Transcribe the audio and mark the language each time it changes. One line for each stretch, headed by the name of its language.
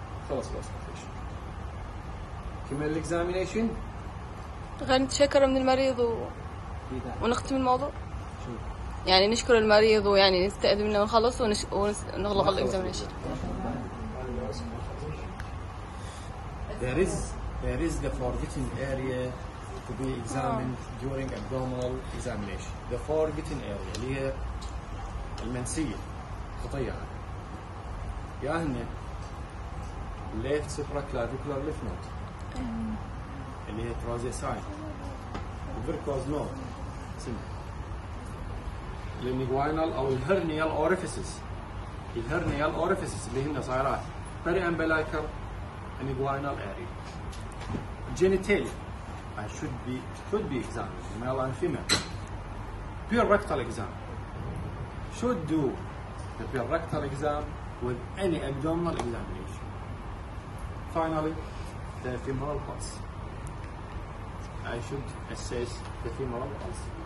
Arabic: خلص الاوسكيشن. كمل الاكزامينيشن. خلينا نتشكر من المريض ونختم الموضوع. يعني نشكر المريض ويعني نستأذن منه ونخلص ونغلق الاكزامينيشن.
English: There is the forgotten area to be examined during abdominal examination. The forgotten area
Arabic: اللي هي المنسية خطية يا هنا
English: left supraclavicular lymph node
Arabic: اللي هي
English: trozesine vercos node
Arabic: الانجوينال او الهرنيال اوريفيسز. الهرنيال اوريفيسز اللي هن صايرات بري امبلايكال
English: inguinal area. Genitalia should be examined, male and female. Pure rectal exam. Should do the pure rectal exam with any abdominal examination. Finally, the femoral pulse. I should assess the femoral pulse.